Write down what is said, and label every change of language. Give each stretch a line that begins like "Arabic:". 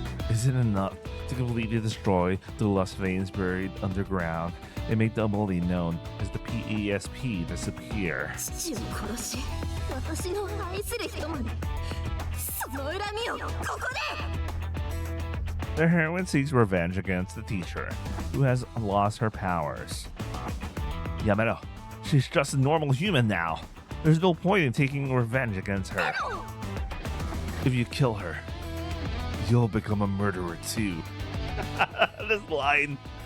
English: Is it enough to completely destroy the lust veins buried underground and make the ability known as the PESP disappear?
Japanese: 父を殺し私の愛する人までその恨みをここで
English: The heroine seeks revenge against the teacher, who has lost her powers. Yamero, she's just a normal human now. There's no point in taking revenge against her. If you kill her, you'll become a murderer too. This line.